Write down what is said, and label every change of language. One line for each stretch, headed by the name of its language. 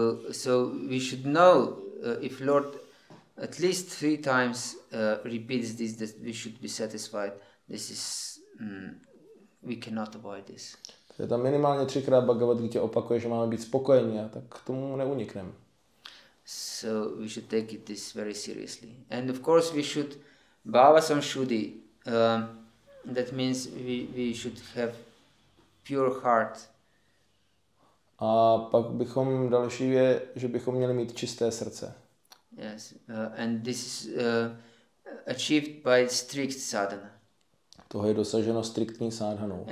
English: So we should know if Lord at least 3 times repeats this, that we should be satisfied. This is we cannot avoid this.
Czech: Je tam minimálně 3krát Bhagavad Gita opakuje, že máme být spokojení, a tak k tomu neunikneme.
English: So we should take it this very seriously. And of course we should bhava samshuddhi. That means we should have pure heart.
Czech: A pak bychom další je, že bychom měli mít čisté srdce.
English: Yes, and this is achieved by strict sadhana.
Czech: Toho je dosaženo striktní sádhanou.